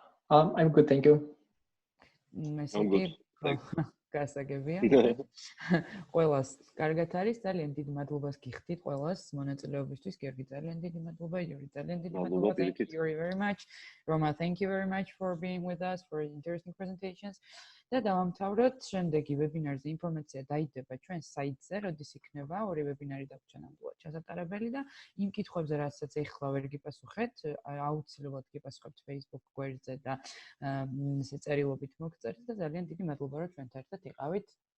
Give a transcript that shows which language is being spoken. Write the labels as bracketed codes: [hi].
[en] I'm good, thank you. I'm good. [ka] გასაგებია. ყველას კარგად არის, ძალიან დიდ მადლობას გიხდით ყველას მონაწილეობისთვის. გიორგი, ძალიან დიდი მადლობა, იური, ძალიან დიდი მადლობა. [en] Thank you very much. Roma, thank you very much for being with us, for interesting presentations. [ka] და დავამთავროთ, შემდეგი ვებინარზე ინფორმაცია დაიდება ჩვენ საიტზე, როდის იქნება ორი ვებინარი დაგვჭირდა ნამდვილად ჩასატარებელი და იმ კითხვებზე, რასაც ეხლა ვერ გიპასუხეთ, აუცილებლად გიპასუხებთ Facebook გვერდზე და ესე წერილობით მოგწერთ და ძალიან დიდი მადლობა, რომ ჩვენთან ერთად იყავით.